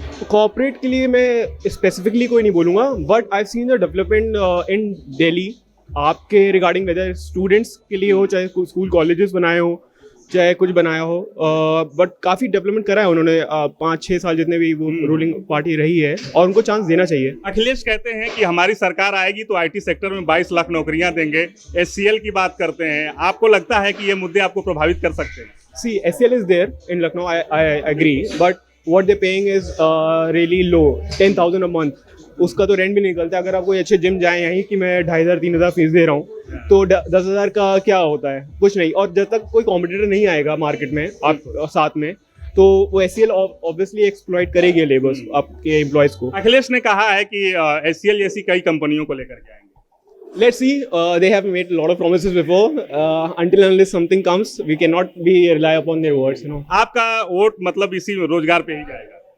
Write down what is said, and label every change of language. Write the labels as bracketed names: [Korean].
[Hindi] Corporate के लिए मैं स्पेसिफिकली कोई नहीं बोलूँगा, [English] but I seen the development in Delhi [Hindi] आपके रिगार्डिंग, वेदर स्टूडेंट्स के लिए हो, चाहे स्कूल कॉलेजेस बनाए हो, चाहे कुछ बनाया हो, बट काफ़ी डेवलपमेंट करा है उन्होंने 5-6 साल जितने भी वो रूलिंग पार्टी रही है, और उनको चांस देना चाहिए। अखिलेश कहते हैं कि हमारी सरकार आएगी तो आईटी सेक्टर में 22 लाख नौकरियां देंगे। एचसीएल की बात करते हैं। आपको लगता है कि ये मुद्दे आपको प्रभावित कर सकते हैं? [English] See, SCL is there in Lucknow, I agree, but what they're paying is really low, 10,000 a month. [Hindi] उसका तो रेंट भी नहीं निकलता। अगर आप कोई अच्छे जिम जाएं यहीं कि मैं 2,500-3,000 फीस दे रहा हूँ, तो 10,000 का क्या होता है? कुछ नहीं। और जब तक कोई कॉम्पिटिटर नहीं आएगा मार्केट में आप साथ में, तो वो SCL ऑब्वियसली एक्सप्लॉइट करेगी लेबर्स, आपके एम्प्लॉयज को। अखिलेश ने कहा है कि एचसीएल जैसी कई कंपनियों को लेकर के आएंगे। [English] Let's see. They have made a lot of promises before. Until and unless something comes, we cannot be rely upon their words. [Hindi] आपका वोट मतलब इसी रोजगार पे ही जाएगा?